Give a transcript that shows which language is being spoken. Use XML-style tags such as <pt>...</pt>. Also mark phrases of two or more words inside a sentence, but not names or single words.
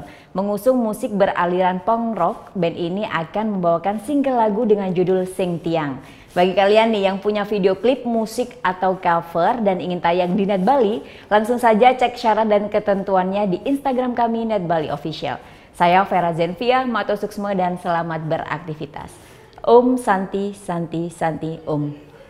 <id>Mengusung musik beraliran punk rock, band ini akan membawakan single lagu dengan judul Sing Tiang. Bagi kalian nih yang punya video klip musik atau cover dan ingin tayang di Net Bali, langsung saja cek syarat dan ketentuannya di Instagram kami Net Bali Official. Saya Vera Zenvia,</id> <ban>Mato Suksma</ban> <id>dan selamat beraktivitas.</id> <sa>Om Santi Santi Santi Om.</sa>